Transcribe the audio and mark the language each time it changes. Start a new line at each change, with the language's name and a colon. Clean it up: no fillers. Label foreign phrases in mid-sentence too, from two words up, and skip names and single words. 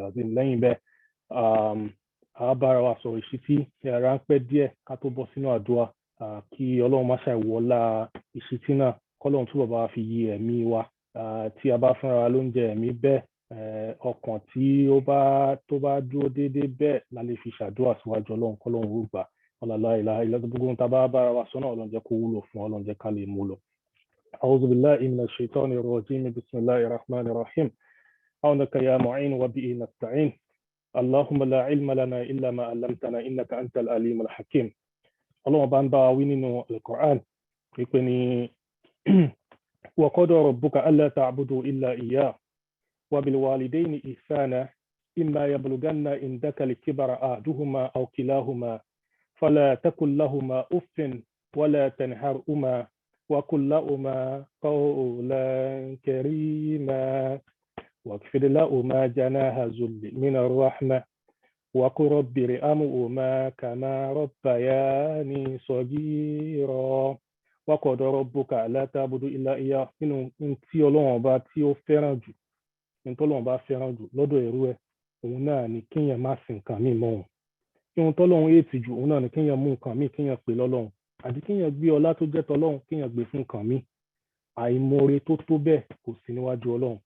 Yoruba: azim lẹ́yìn bẹ́ẹ̀ a bára wa sọ̀rọ̀ ìṣítí ráńpẹ́ díẹ̀ ká tó bọ́ sínú àdúrà kí Ọlọ́run má ṣe àìwọlá ìṣítí náà kọ́lọ́run túbọ̀ bá wa fi yí ẹ̀mí wa tí a bá fúnra wa lóúnjẹ ẹ̀mí bẹ́ẹ̀ ọkàn tí tó bá dúró déédéé bẹ́ẹ̀ la lè fi ṣàdúrà síwájú Ọlọ́run kọ́lọ́run ó gbà
Arabic: لا إله إلا الله
Yoruba: gbogbo ohun tá a bá bára wa sọ náà Ọlọ́run jẹ́ kó wúlò fún Ọlọ́run jẹ́ ká lè mú lọ.
Arabic: أعوذ بالله من الشيطان الرجيم بسم الله الرحمن الرحيم عونك يا معين وبه نستعين اللهم لا علم لنا إلا ما علمتنا إنك أنت العليم الحكيم.
Yoruba: Ọlọ́run bá ń bá wa wí nínú al-Qur'an wípé ní وقضى
Arabic: ربك ألا تعبدوا إلا إياه وبالوالدين إحسانا إما يبلغن عندك الكبر أحدهما أو كلاهما فلا تقل لهما أف ولا تنهرهما وقل لهما قولا كريما واخفض لهما جناح الذل من الرحمة وقل رب ارحمهما كما ربياني
Yoruba: صغيرا wákọ̀ọ̀dọ̀
Arabic: ربك ألا تعبدوا إلا إياه
Yoruba: nínú tí Ọlọ́run ọba tí ó fẹ́ràn jù ní tọ́lọ́run bá fẹ́ràn jù lọ́dọ̀ ẹrú ẹ̀ òun náà ni kéèyàn má sìn nǹkan míì mọ́ òun ohun tọ́lọ́run èètì jù òun náà ni kéèyàn mú nǹkan míì kéèyàn pè lọ́lọ́run àti kéèyàn gbé ọlá tó jẹ́ tọ́lọ́run kéèyàn gbé fún nǹkan míì àìmoore tó tó bẹ́ẹ̀ kò sí níwájú Ọlọ́run